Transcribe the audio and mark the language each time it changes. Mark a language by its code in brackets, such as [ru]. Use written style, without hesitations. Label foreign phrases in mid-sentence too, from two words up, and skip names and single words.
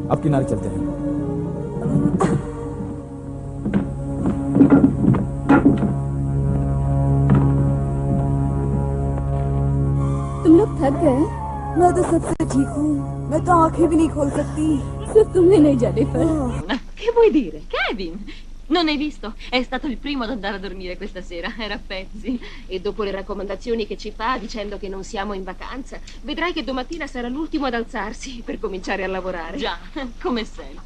[hi] अब किनारे चलते हैं। तुम लोग थक गए? मैं तो सबसे ठीक हूँ। मैं तो आंखें भी नहीं खोल सकती। सिर्फ तुम्हें नहीं, Jennifer. [it] Che vuoi dire? Kevin! Non hai visto? È stato il primo ad andare a dormire questa sera. Era a pezzi. E dopo le raccomandazioni che ci fa dicendo che non siamo in vacanza, vedrai che domattina sarà l'ultimo ad alzarsi per cominciare a lavorare. Già, come sempre.